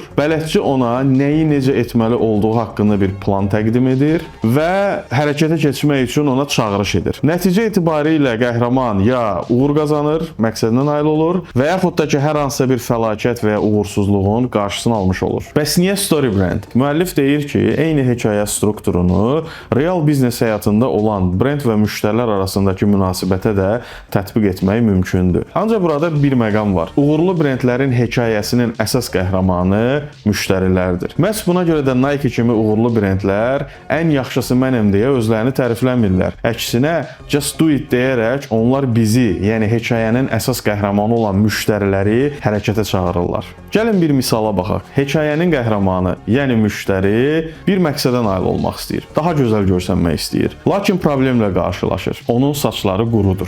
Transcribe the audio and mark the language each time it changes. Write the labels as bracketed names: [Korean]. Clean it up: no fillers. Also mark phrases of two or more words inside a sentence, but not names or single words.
[Azerbaijani] Bələdçi ona nəyi necə etməli olduğu haqqında bir plan təqdim edir və hərəkətə keçmək üçün ona çağırış edir. Nəticə etibarilə qəhrəman ya uğur qazanır, məqsədinə nail olur və yaxud da ki, hər hansısa bir fəlakət və ya uğursuzluğun qarşısını almış olur. Bəs niyə [English] story brand? [Azerbaijani] Müəllif deyir ki, eyni hekayə strukturunu real biznes həyatında olan brend və müştərilər arasındakı münasibətə də tətbiq etmək mümkündür. Ancaq burada bir məqam var. Uğurlu brendlərin hekayəsinin əsas qəhrəmanı müştərilərdir. Məhz buna görə də Nike kimi uğurlu brendlər ən yaxşısı mənəm deyə özlərini tərifləmirlər. Əksinə, [English] just do it [Azerbaijani] deyərək onlar bizi, yəni hekayənin əsas qəhrəmanı olan müştəriləri hərəkətə çağırırlar. Gəlin bir misala baxaq. Hekayənin qəhrəmanı, yəni müştəri bir məqsədə nail olmaq istəyir. Daha gözəl görsənmək istəyir. Lakin problemlə qarşılaşır. Onun saçları qurudur.